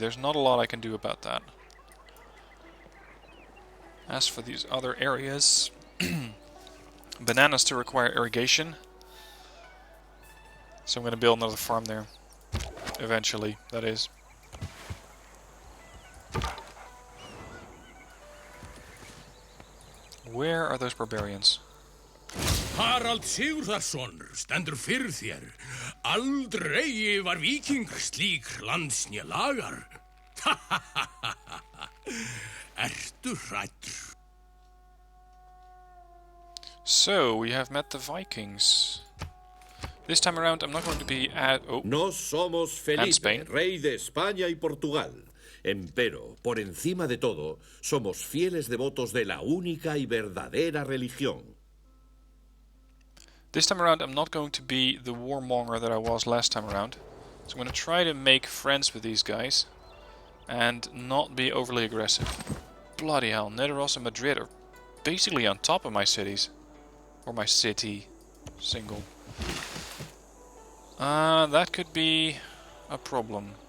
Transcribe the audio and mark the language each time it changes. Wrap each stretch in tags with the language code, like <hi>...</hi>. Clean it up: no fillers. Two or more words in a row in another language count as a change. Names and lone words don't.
<en>There's not a lot I can do about that. As for these other areas, bananas still require irrigation. So I'm going to build another farm there. Eventually, that is. Where are those barbarians?</en> <is>Harald Sigurðarson stendur fyrir þér. Aldrei var víking slík landsnja lagar. Ertu hræddur?</is> <en>So, we have met the Vikings. This time around, I'm not going to be at... Oh,</en> <es>No somos</es> <en>and Spain.</en> <es>Felipe, rey de España y Portugal. Empero, por encima de todo, somos fieles devotos de la única y verdadera religión.</es> <en>This time around, I'm not going to be the warmonger that I was last time around. So I'm going to try to make friends with these guys. And not be overly aggressive. Bloody hell, Nidaros and Madrid are basically on top of my cities. Or my city. Single. That could be a problem.</en>